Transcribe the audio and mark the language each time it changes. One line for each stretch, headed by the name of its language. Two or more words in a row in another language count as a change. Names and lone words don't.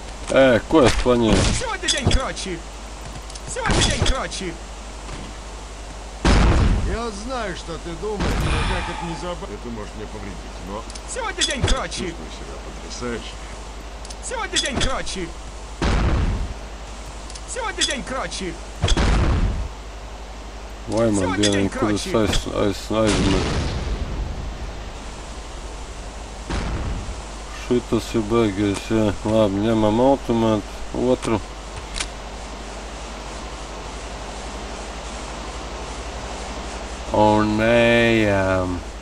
Latvian: Ko es paņēmu?
Russian: Сегодня день крочи. Сегодня день крочи. Я знаю, что ты думаешь, но как это не забавно. Это может мне повредить, но Сегодня день крочи. чувствую себя потрясающе. Сегодня день крочи. Сегодня день крочи.
Latvian: Vai man dieniņ, kur es aizmetu. Šitas ir beigies, jā. Labi, ņemam automātu, otru. Un ejam.